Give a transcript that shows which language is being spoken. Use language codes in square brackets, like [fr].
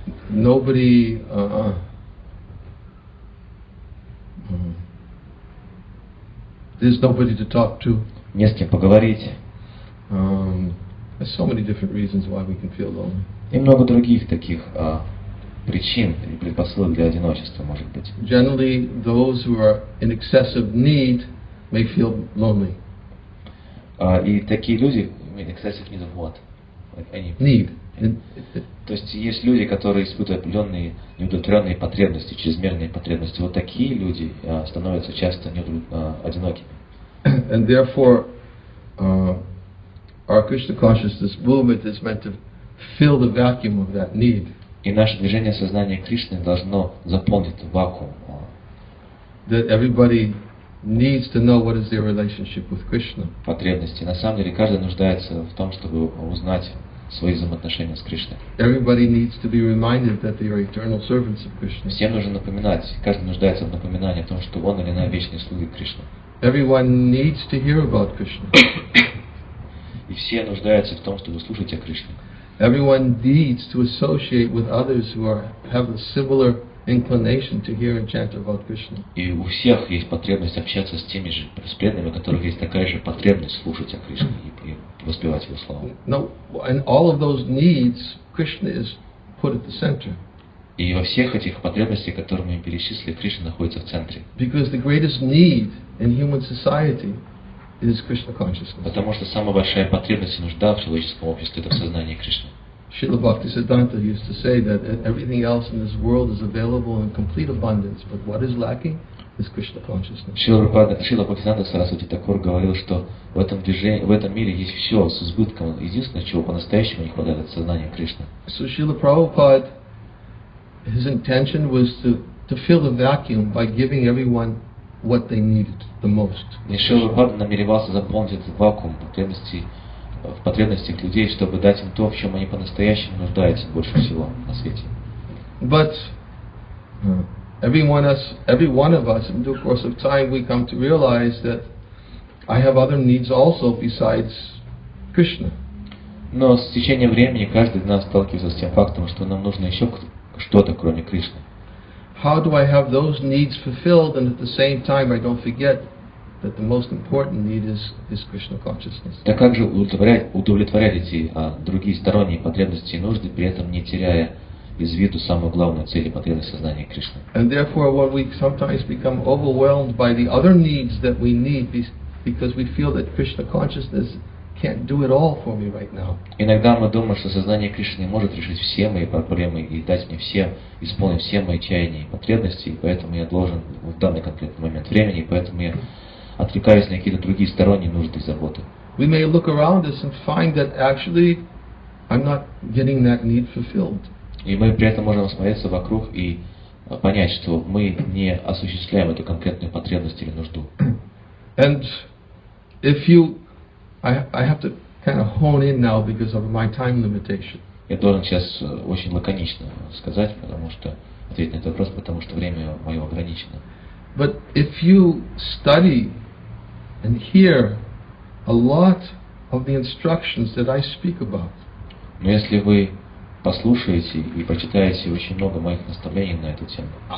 [en] Nobody there's nobody to talk to. [ru] Не с кем поговорить. [en] There's so many different reasons why we can feel lonely. [ru] И много других таких причин или предпосылок для одиночества, может быть. [en] Generally, those who are in excessive need may feel lonely. [ru] И такие люди, [en] excessive need of what? [ru] Они [en] Need. [ru] То есть есть люди, которые испытывают определенные неудовлетворенные потребности, чрезмерные потребности. Вот такие люди становятся часто одинокими. [en] And therefore, our Krishna consciousness movement is meant to fill the vacuum of that need. [ru] И наше движение сознания Кришны должно заполнить вакуум. [en] That everybody needs to know what is their relationship with Krishna. [ru] Потребности. На самом деле каждый нуждается в том, чтобы узнать свои взаимоотношения с Кришной. [en] Everybody needs to be reminded that they are eternal servants of Krishna. [ru] Всем нужно напоминать, каждый нуждается в напоминании о том, что он или она вечные слуги Кришны. [en] Everyone needs to hear about Krishna. [ru] И все нуждаются в том, чтобы слушать о Кришне. [en] Everyone needs to associate with others who have a similar inclination to hear and chant about Krishna. [ru] И у всех есть потребность общаться с теми же преданными, у которых есть такая же потребность слушать о Кришне и воспевать его славу. [en] No, and all of those needs, Krishna is put at the center. [ru] И во всех этих потребностях, которые мы перечислили, Кришна находится в центре. [en] Because the greatest need in human society is Krishna consciousness. [ru] Потому что самая большая потребность и нужда в человеческом обществе — это в сознании Кришны. [en] Srila Bhaktisiddhanta used to say that everything else in this world is available in complete abundance, but what is lacking is Krishna consciousness. [ru] Шрила Бхактивиданты Свами Прабхупады говорил, что в этом мире есть все с избытком. Единственное, чего по-настоящему не хватает, это сознание Кришны. [en] So Srila Prabhupada, his intention was to fill the vacuum by giving everyone what they needed the most. [ru] И Шрила Прабхупада намеревался заполнить этот вакуум в потребностях людей, чтобы дать им то, в чем они по-настоящему нуждаются больше всего на свете. [en] But every one of us, in due course of time, we come to realize that I have other needs also besides Krishna. [ru] Но с течением времени каждый из нас сталкивается с тем фактом, что нам нужно еще что-то, кроме Кришны. [en] How do I have those needs fulfilled and at the same time I don't forget that the most important need is Krishna consciousness? [ru] Так как же удовлетворять эти другие сторонние потребности и нужды, при этом не теряя из виду самую главную цель и потребность сознания Кришны? [en] And therefore, when we sometimes become overwhelmed by the other needs that we need because we feel that Krishna consciousness can't do it all for me right now. [ru] Иногда мы думаем, что сознание Кришны не может решить все мои проблемы и дать мне исполнить все мои чаяния и потребности, и поэтому я должен в данный конкретный момент времени, и поэтому я отвлекаюсь на какие-то другие сторонние нужды и заботы. [en] We may look around us and find that actually I'm not getting that need fulfilled. [ru] И мы при этом можем осмотреться вокруг и понять, что мы не осуществляем эту конкретную потребность или нужду. [en] And I have to kind of hone in now because of my time limitation. [ru] Я должен сейчас очень лаконично сказать, ответить на этот вопрос, потому что время мое ограничено. [en] But if you study and hear a lot of the instructions that I speak about, [ru] но если вы послушаете и прочитаете очень много моих наставлений на эту тему,